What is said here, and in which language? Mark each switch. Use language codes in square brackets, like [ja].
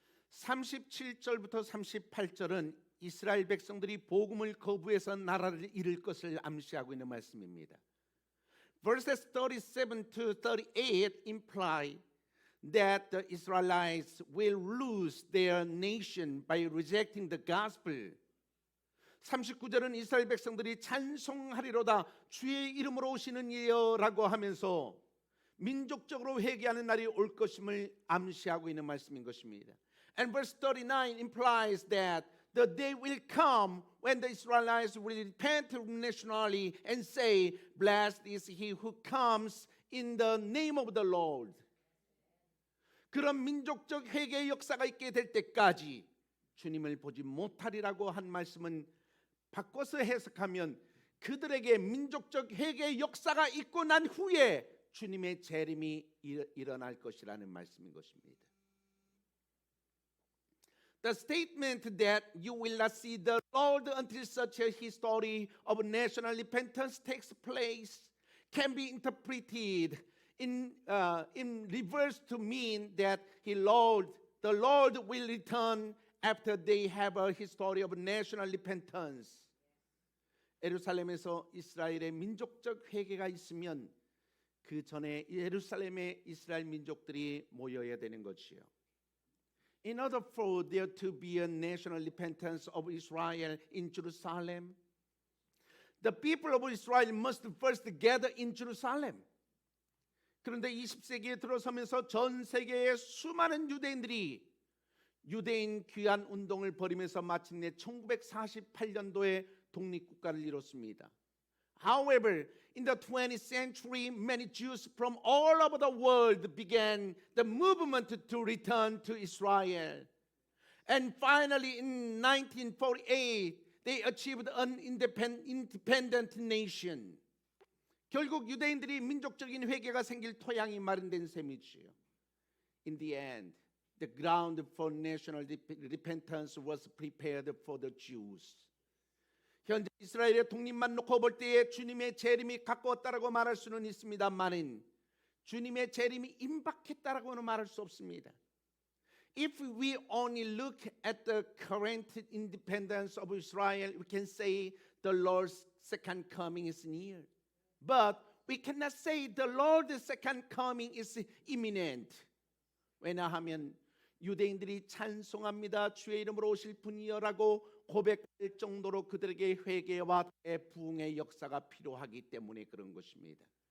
[ko] 37절부터 38절은 이스라엘 백성들이 복음을 거부해서 나라를 잃을 것을 암시하고 있는 말씀입니다. [en] Verses 37 to 38 imply that the Israelites will lose their nation by rejecting the gospel. [ko] 39절은 이스라엘 백성들이 찬송하리로다 주의 이름으로 오시는 이여라고 하면서 민족적으로 회개하는 날이 올 것임을 암시하고 있는 말씀인 것입니다. [en] And verse 39 implies that the day will come when the Israelites will repent nationally and say, "Blessed is he who comes in the name of the Lord." [ko] 그런 민족적 회개의 역사가 있게 될 때까지 주님을 보지 못하리라고 한 말씀은 바꿔서 해석하면 그들에게 민족적 회개의 역사가 있고 난 후에 주님의 재림이 일어날 것이라는 말씀인 것입니다. [en] The statement that you will not see the Lord until such a history of national repentance takes place can be interpreted in reverse to mean that the Lord will return after they have a history of national repentance. [ko] 예루살렘에서 이스라엘의 민족적 회개가 있으면 그 전에 예루살렘의 이스라엘 민족들이 모여야 되는 것이요. [en] In order for there to be a national repentance of Israel in Jerusalem, the people of Israel must first gather in Jerusalem. [ko] 그런데 20세기에 들어서면서 전 세계의 수많은 유대인들이 유대인 귀환 운동을 벌이면서 마침내 1948년도에 독립국가를 이뤘습니다. [en] However, in the 20th century, many Jews from all over the world began the movement to return to Israel. And finally, in 1948, they achieved an independent nation. [ko] 결국 유대인들이 민족적인 회개가 생길 토양이 마련된 셈이지요. [en] In the end, the ground for national repentance was prepared for the Jews. [ko] 현재 이스라엘의 독립만 놓고 볼 때에 주님의 재림이 가까웠다라고 말할 수는 있습니다만은 주님의 재림이 임박했다라고는 말할 수 없습니다. [en] If we only look at the current independence of Israel, we can say the Lord's second coming is near. But we cannot say the Lord's second coming is imminent. [ko] 왜냐하면 유대인들이 찬송합니다. 주의 이름으로 오실 분이여라고 고백할 정도로 그들에게 회개와 부흥의 역사가 필요하기 때문에 그런 것입니다.